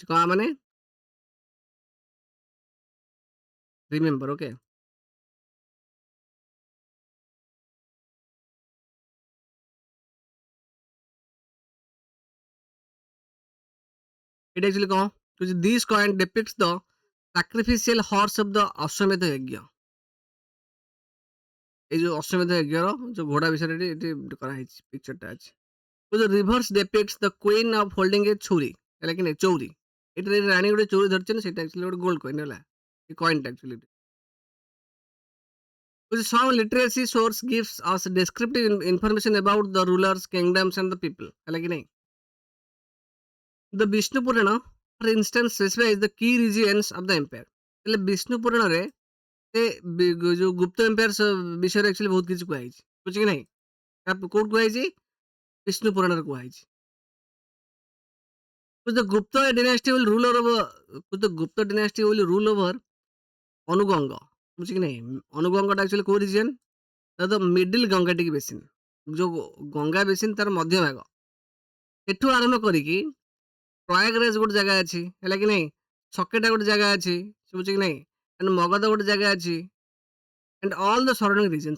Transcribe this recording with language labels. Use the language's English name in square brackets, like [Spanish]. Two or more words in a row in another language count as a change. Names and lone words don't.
[Odia] କ'ଣ ମାନେ? [English] remember, okay. [Odia] এটা actually କ'ଣ? [English] This coin depicts the sacrificial horse of the [Odia] ଅଶ୍ୱମେଧ ଯଜ୍ଞ। এই ଯେଉଁ ଅଶ୍ୱମେଧ ଯଜ୍ଞର ଯେଉଁ ଘୋଡ଼ା ବିଷୟରେ ଏଠି କରାହେଇଛି, ପିକ୍ଚରଟା ଅଛି। [English] The reverse depicts the queen of holding a [Odia] ଛୁରୀ, ହେଲା କି ନାହିଁ, ଚୌରି। ଏଠାରେ ରାଣୀ ଗୋଟେ ଚୌରି ଧରିଛନ୍ତି, ସେଇଟା actually ଗୋଟେ [English] gold coin, [Odia] ହେଲା। ଏ କଏନ୍ଟା actually [English] some literacy source gives us descriptive information about the rulers, kingdoms and the people, [Odia] ହେଲା କି ନାହିଁ। [English] The ବିଷ୍ଣୁ ପୁରାଣ for instance specifies the key regions of the empire। [Odia] ହେଲେ ବିଷ୍ଣୁ ପୁରାଣରେ ସେ ଯେଉଁ ଗୁପ୍ତ ଏମ୍ପାୟାର ବିଷୟରେ actually ବହୁତ କିଛି କୁହାଯାଇଛି, ବୁଝି କି ନାହିଁ? କୋଉଠି କୁହାଯାଇଛି? ବିଷ୍ଣୁ ପୁରାଣରେ କୁହାଯାଇଛି। [English] The Gupta dynasty will rule over ଅନୁଗଙ୍ଗ, [Odia] ବୁଝି କି ନାହିଁ? ଅନୁଗଙ୍ଗଟା actually କୋଉ ରିଜିଅନ୍? [English] the middle Gangetic basin, [Odia] ଯେଉଁ ଗଙ୍ଗା ବେସିନ୍ ତାର ମଧ୍ୟଭାଗ, ଏଠୁ ଆରମ୍ଭ କରିକି ପ୍ରୟାଗରାଜ ଗୋଟେ ଜାଗା ଅଛି, ହେଲା କି ନାହିଁ, ସକେଟା ଗୋଟେ ଜାଗା ଅଛି, ବୁଝି କି ନାହିଁ, ଆଣ୍ଡ ମଗଧ ଗୋଟେ ଜାଗା ଅଛି, [English] and all the surrounding regions.